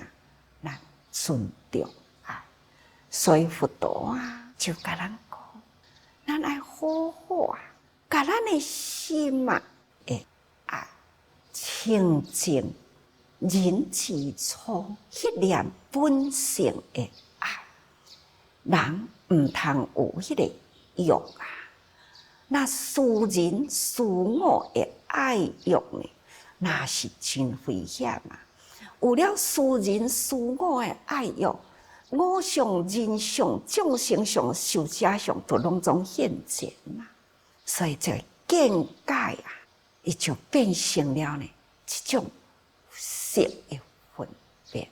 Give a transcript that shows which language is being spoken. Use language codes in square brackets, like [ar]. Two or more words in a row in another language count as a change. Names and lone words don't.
[nan] 咱尊重爱，所以佛陀啊，就甲咱讲，咱爱好好啊，甲咱的心啊，会爱清净人之初，迄念本性的爱，人毋通有迄个欲啊，那私人私我的爱欲呢，那是真危险啊！有了私人私我的爱欲，我相、人相、众生相、寿者相，都拢总现前啦。所以这见解啊，伊就变成了呢一种色的分别。